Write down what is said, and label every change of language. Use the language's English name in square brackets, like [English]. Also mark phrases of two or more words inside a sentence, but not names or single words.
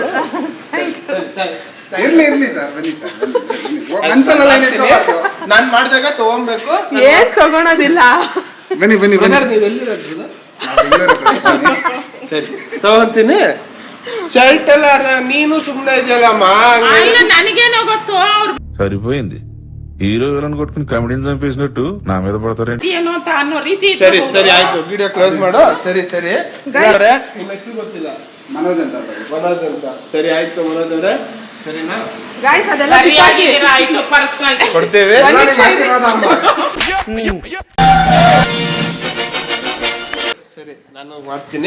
[Kannada] ಇರ್ಲಿ ಸರ್, ಬನ್ನಿ ಸರ್, ಮನ್ಸಲ್ಲ ನಾನ್ ಮಾಡಿದಾಗ ತಗೊಂಬೇಕು. ಏನ್ ತಗೊಳೋದಿಲ್ಲ. ಬನ್ನಿ. ನೀವೆಲ್ಲಿರೋದು? ಸರಿ, ತಗೊಂತೀನಿ. ಶರ್ಟ್ ಎಲ್ಲ ನೀನು ಸುಮ್ನೆ ಇದೆಯಲ್ಲಮ್ಮ. ನನಗೇನೋ ಗೊತ್ತು ಅವ್ರು [Telugu] సరిపోయింది. హీరో విలన్ కొట్టుకుని కామెడీని చంపేసినట్టు నా మీద పడతారే. [Kannada] ಏನು ಅಂತ ಅನ್ನೋ ರೀತಿ. ಸರಿ ಆಯ್ತು, ವಿಡಿಯೋ ಕ್ಲೋಸ್ ಮಾಡು. ಸರಿ ನಿಮ್ಮ ಹೆಸರು ಗೊತ್ತಿಲ್ಲ? ಮನೋಜ್ ಅಂತ. ಸರಿ ಆಯ್ತು ಮನೋಜ್ ಅವರೇ, ಸರಿನಾ? ಗಾಯ್ಸ್ ಅದೆಲ್ಲ ಆಯ್ತು, ಪರ್ಸನಲ್ ಕೊಡ್ತೇವೆ. ಸರಿ, ನಾನು ಮಾಡ್ತೀನಿ.